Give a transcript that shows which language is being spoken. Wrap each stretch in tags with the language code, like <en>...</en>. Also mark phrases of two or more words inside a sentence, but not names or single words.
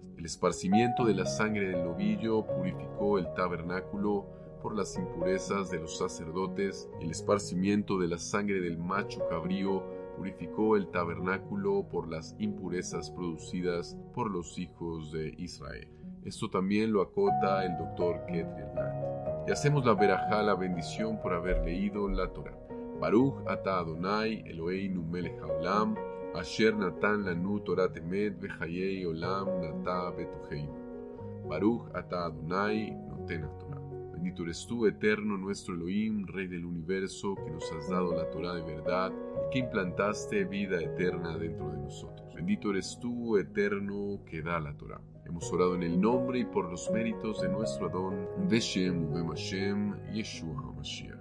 <es>El esparcimiento de la sangre del novillo purificó el tabernáculo por las impurezas de los sacerdotes, y el esparcimiento de la sangre del macho cabrío purificó el tabernáculo por las impurezas producidas por los hijos de Israel. Esto también lo acota el Dr. Ketri Elnat. Y hacemos la verajá, la bendición, por haber leído la Torah.</es> <he>ברוך אתה אדני אלהינו מלך העולם, אשר נתן לנו תורת אמת וחיי עולם נטע בתוכנו. ברוך אתה אדני נותן תורה.</he> <es>Bendito eres tú, eterno, nuestro Elohim, Rey del universo, que nos has dado la Torah de verdad y que implantaste vida eterna dentro de nosotros. Bendito eres tú, eterno, que da la Torah. Hemos orado en el nombre y por los méritos de nuestro Adón,</es> <he>בשם ובם השם, ישוע המשיח.</he>